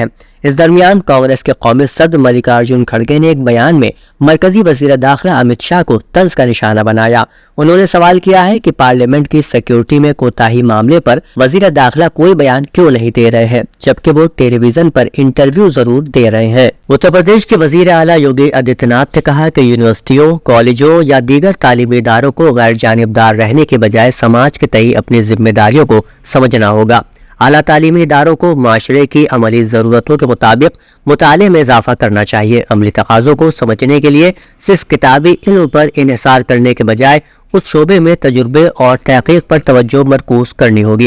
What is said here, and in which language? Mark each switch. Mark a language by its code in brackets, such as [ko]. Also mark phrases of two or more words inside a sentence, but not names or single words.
[ur] اس درمیان کانگریس کے قومی صدر ملکارجن کھڑگے نے ایک بیان میں مرکزی وزیر داخلہ امت شاہ کو طنز کا نشانہ بنایا۔ انہوں نے سوال کیا ہے کہ پارلیمنٹ کی سیکیورٹی میں کوتاہی معاملے پر وزیر داخلہ کوئی بیان کیوں نہیں دے رہے ہیں، جبکہ وہ ٹیلی ویژن پر انٹرویو ضرور دے رہے ہیں۔ اتر پردیش کے وزیر اعلیٰ یوگی آدتیہ ناتھ نے کہا کہ یونیورسٹیوں، کالجوں یا دیگر تعلیمی اداروں کو غیر جانبدار رہنے کے بجائے سماج کے تئیں اپنی ذمہ داریوں کو سمجھنا ہوگا۔ اعلیٰ تعلیمی اداروں کو معاشرے کی عملی ضرورتوں کے مطابق مطالعے میں اضافہ کرنا چاہیے۔ عملی تقاضوں کو سمجھنے کے لیے صرف کتابی علم پر انحصار کرنے کے بجائے اس شعبے میں تجربے اور تحقیق پر توجہ مرکوز کرنی ہوگی۔